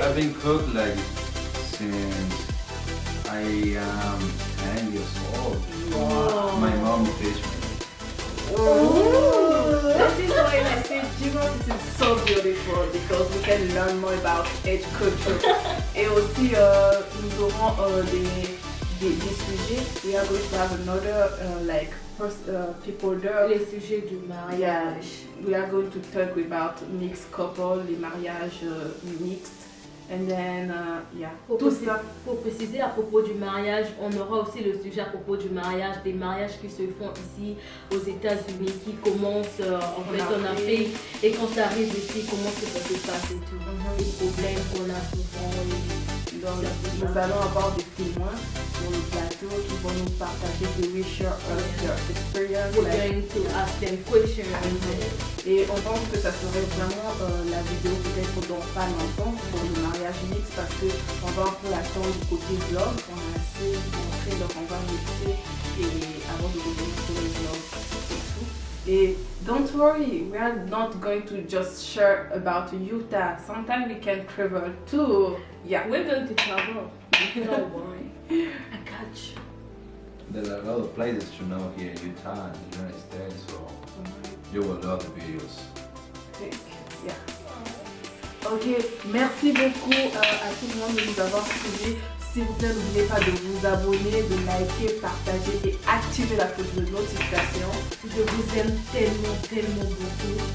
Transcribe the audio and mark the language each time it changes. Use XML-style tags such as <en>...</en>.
<en>I've been cooked like since I am 10 years old. Wow. My mom teach me. That is why I say Giro, this is so beautiful because we can learn more about each culture.</en> <fr>Et aussi, nous aurons des sujets.</fr> <en>We are going to have another people there.</en> <fr>Les sujets du mariage.</fr> <en>Yeah, we are going to talk about mixed couple,</en> <fr>les mariages mixtes.</fr> <en>And then, yeah,</en> <fr>tout ça. Pour préciser à propos du mariage, on aura aussi le sujet à propos du mariage, des mariages qui se font ici aux États-Unis, qui commencent en Afrique, et quand ça arrive ici, comment ça se passe et tout, les problèmes qu'on a souvent. Donc, nous allons avoir des témoins sur le plateau qui vont nous partager des</fr> <en>wishes, their experience. We're going to ask them questions.</en> <fr>Et on pense que ça serait vraiment la vidéo peut-être dans pas longtemps pour le mariage mix parce qu'on va un peu attendre du côté vlog. On a assez montré, donc on va mixer et avant de revenir sur le vlog et tout.</fr> <en>Et don't worry, we are not going to just share about Utah. Sometimes we can travel too. Yeah, We're going to travel. Don't worry. I got you. There are a lot of places to know here in Utah and the United States, so you will love the videos. Yeah.</en> <fr>Ok, merci beaucoup à tout le monde de nous avoir suivis. S'il vous plaît, n'oubliez pas de vous abonner, de liker, partager et activer la cloche de notification. Je vous aime tellement, tellement beaucoup.</fr>